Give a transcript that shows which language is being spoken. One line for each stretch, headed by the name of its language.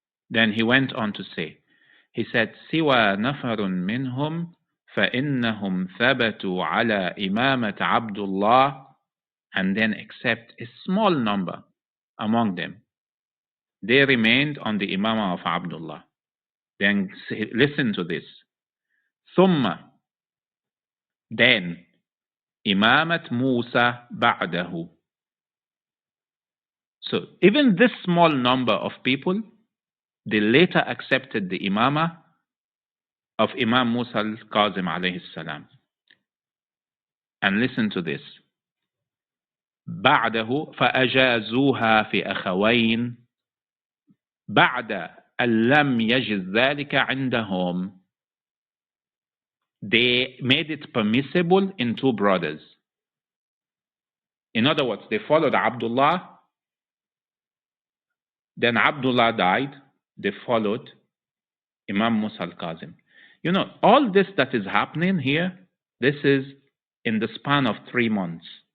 English: Then he went on to say, he said,
Arabic: سوى نفر منهم فإنهم ثبتوا على إمامة عبد الله,
English: and then except a small number among them, they remained on the Imamah of Abdullah. Then listen to this.
Arabic: ثم,
English: then,
Arabic: إمامة موسى بعده.
English: So even this small number of people, they later accepted the Imamah of Imam Musa al-Kazem alayhi salam. And listen to this.
Arabic: بعده فأجازوها في أخوين بعد أن لم يجز ذلك عندهم.
English: They made it permissible in two brothers. In other words, they followed Abdullah, then Abdullah died, they followed Imam Musa al-Kazem. You know, all this that is happening here, this is in the span of 3 months.